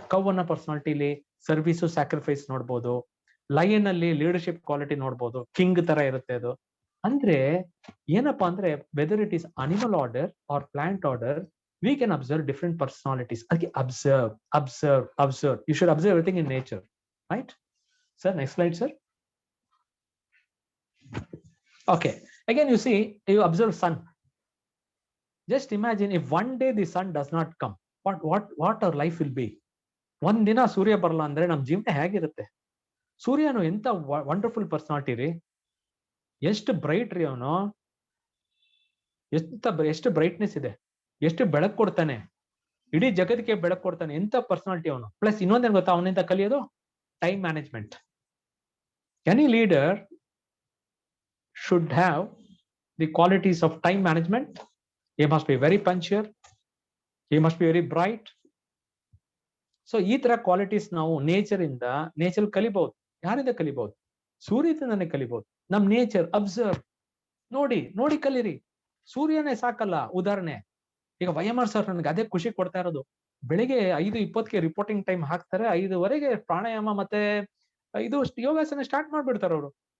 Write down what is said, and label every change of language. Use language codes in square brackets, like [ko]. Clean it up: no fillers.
[kn] Cow ಅನ್ನೋ ಪರ್ಸನಾಲಿಟಿಲಿ service sacrifice ನೋಡ್ಬೋದು. Lion ಅಲ್ಲಿ ಲೀಡರ್ಶಿಪ್ ಕ್ವಾಲಿಟಿ ನೋಡ್ಬೋದು, ಕಿಂಗ್ ತರ ಇರುತ್ತೆ ಅದು. ಅಂದ್ರೆ ಏನಪ್ಪಾ ಅಂದ್ರೆ [en] Whether it is animal order or plant order, we can observe different personalities. ಅದಕ್ಕೆ observe. You should observe everything in nature, right sir? Next slide sir. Okay, again you see, you observe sun. Just imagine if one day the sun does not come, what our life will be. [kn] ಒಂದ್ ದಿನ ಸೂರ್ಯ ಬರಲ್ಲ ಅಂದ್ರೆ ನಮ್ ಜೀವನ ಹೇಗಿರುತ್ತೆ? ಸೂರ್ಯನು ಎಂತ wonderful personality ರೀ, ಎಷ್ಟು ಬ್ರೈಟ್ ರೀ ಅವನು, ಎಷ್ಟು ಬ್ರೈಟ್ನೆಸ್ ಇದೆ, ಎಷ್ಟು ಬೆಳಕು ಕೊಡ್ತಾನೆ, ಇಡೀ ಜಗತ್ತಿಗೆ ಬೆಳಕು ಕೊಡ್ತಾನೆ. ಎಂತ ಪರ್ಸನಾಲಿಟಿ ಅವನು. ಪ್ಲಸ್ ಇನ್ನೊಂದೇನು ಗೊತ್ತಾ ಅವನಿಂದ ಕಲಿಯೋದು? Time management. [en] Any leader should have the qualities of time management. He must be very punctual, he must be very bright. [kn] So ಈ ತರ ಕ್ವಾಲಿಟೀಸ್ ನಾವು ನೇಚರ್ ಕಲಿಬಹುದು. ಯಾರಿಂದ ಕಲಿಬಹುದು? ಸೂರ್ಯದಿಂದನೇ ಕಲಿಬಹುದು. ನಮ್ ನೇಚರ್ ಅಬ್ಸರ್ವ್, ನೋಡಿ ಕಲೀರಿ. ಸೂರ್ಯನೇ ಸಾಕಲ್ಲ. ಉದಾಹರಣೆ, ಈಗ YMR ಸರ್ ನನಗೆ ಅದೇ ಖುಷಿ ಕೊಡ್ತಾ ಇರೋದು. ಬೆಳಿಗ್ಗೆ 5:20ಕ್ಕೆ ರಿಪೋರ್ಟಿಂಗ್ ಟೈಮ್ ಹಾಕ್ತಾರೆ, 5:00ವರೆಗೆ ಪ್ರಾಣಾಯಾಮ ಮತ್ತೆ ಇದು ಯೋಗಾಸನ ಸ್ಟಾರ್ಟ್ ಮಾಡ್ಬಿಡ್ತಾರೆ ಅವರು.